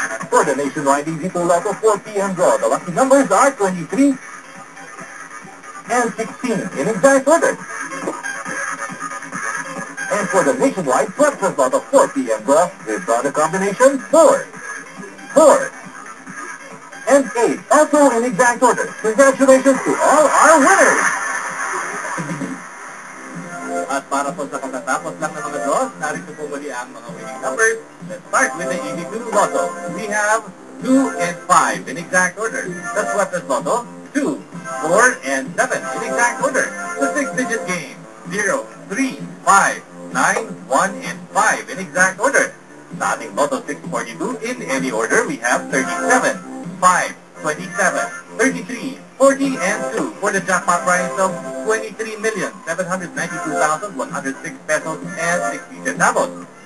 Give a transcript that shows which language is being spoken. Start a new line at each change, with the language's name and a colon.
English: For the Nationwide Easy Pool Lotto 4 p.m. draw, the lucky numbers are 23 and 16 in exact order. And for the Nationwide Breakfast Lotto 4 p.m. draw, we've got a combination 4, 4, and 8, also in exact order. Congratulations to all our winners!
Filipino: At para po sa katatapos lang ng mga draws, narito po muli ang mga winning numbers.
English: Let's start with the 82 Lotto. We have 2 and 5 in exact order. The Sweaters Lotto, 2, 4, and 7 in exact order. The 6-digit game, 0, 3, 5, 9, 1, and 5 in exact order.
Filipino: Sa ating
English: Lotto 642, in any order, we have 37, 5, 27, 33, 40, and 2 for the jackpot prize of 23,792,106 pesos and 60 centavos.